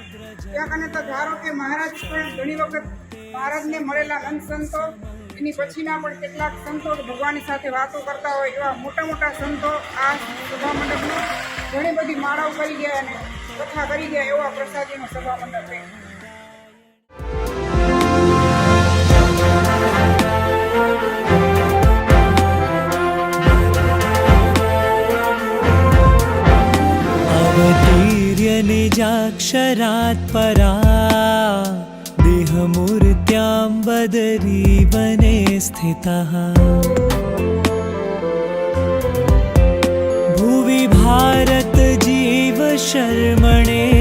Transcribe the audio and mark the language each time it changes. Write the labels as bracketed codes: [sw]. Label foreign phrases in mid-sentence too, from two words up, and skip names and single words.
[gu] ત્યાં કને તો ધારો કે મહારાજ પણ ઘણી વખત મહારાજને મળેલા નંદ સંતો એની પછીના પણ કેટલાક સંતો ભગવાનની સાથે વાતો કરતા હોય એવા મોટા મોટા સંતો આ સભા મંડપમાં ઘણી બધી માળાઓ કરી ગયા અને કથા કરી ગયા એવા પ્રસાદીનો સભા મંડપ છે. [sa] निजाक्षरात् परा देहमूर्त्यां बदरीवने स्थितः भुवि भारत जीव शर्मणे